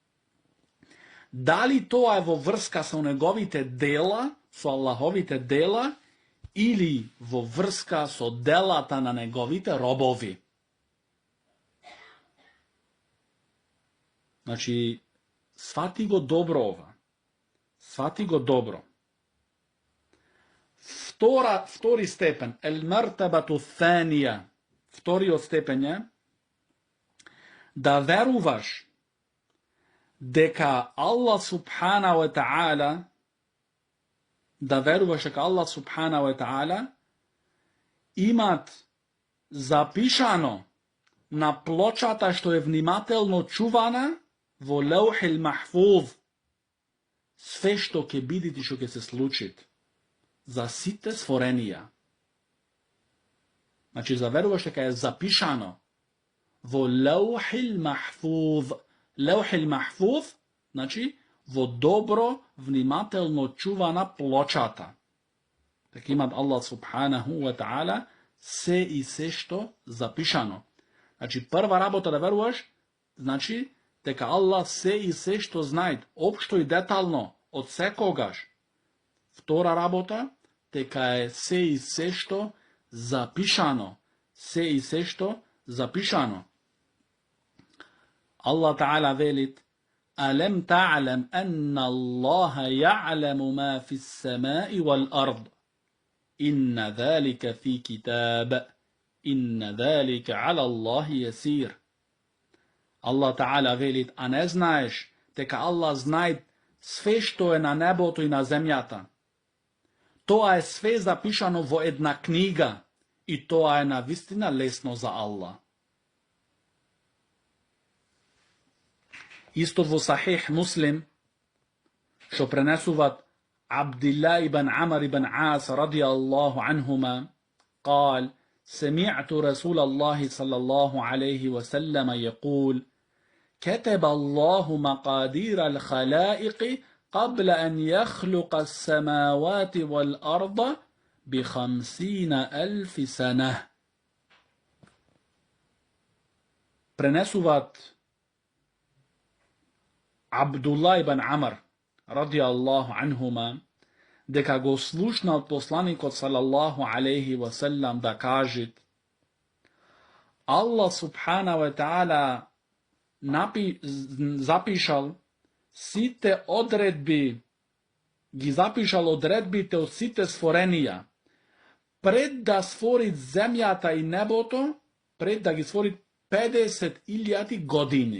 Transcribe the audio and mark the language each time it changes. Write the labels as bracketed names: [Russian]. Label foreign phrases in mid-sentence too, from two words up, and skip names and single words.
[Macedonian] Дали тоа е во врска со неговите дела, со Аллаховите дела, или во врска со делата на неговите робови. Значи, свати го добро ова. Свати го добро. Втори степен, [Arabic] المرتبة الثانية, [Macedonian] вториот степен е да веруваш дека Аллах [Arabic] سبحانه وتعالى [Macedonian] да веруваш дека Аллах [Arabic] سبحانه وتعالى [Macedonian] имат запишано на плочата што е внимателно чувана во [Arabic] لوح المحفوظ [Macedonian] све што ќе биде и што ќе се случи за сите створенија. Значи, заверуваш дека е запишано во [Arabic] لوح المحفوظ. لوح المحفوظ, [Macedonian] значи, во добро, внимателно чувана плочата. Така имат Аллах [Arabic] سبحانه وتعالى [Macedonian] се и се што запишано. Значи, прва работа да веруваш, значи, дека Аллах се и се што знае, општо и детално, од секогаш. Втора работа, дека е се и се што запишано. Се и се што запишано. [Arabic] الله تعالى velit: ألم تعلم أن الله يعلم ما في السماء والأرض. إن ذلك في كتاب. إن ذلك على الله يسير. الله تعالى [Macedonian] велит а не знаеш дека Allah знае све што е на небото и на земјата. Тоа е све запишано во една книга и тоа е навистина лесно за Allah. Исто во Сахих Муслим, што пренесуват Абдилла ибн Амр ибн Ас [Arabic] رضي الله عنهما قال: سمعت رسول الله صلى الله عليه وسلم يقول: كتب الله مقادير الخلائق قبل أن يخلق السماوات والأرض ب50,000 سنة. [Macedonian] Пренесуват Абдулла ибн Амр [Arabic] رضي الله عنهما [Macedonian] дека го слушнал посланикот [Arabic] صلى الله عليه وسلم [Macedonian] да кажет: Аллах [Arabic] سبحانه وتعالى [Macedonian] запишал сите одредби, ги запишал одредбите од сите створенија пред да створит земјата и небото, пред да ги створит 50,000 години.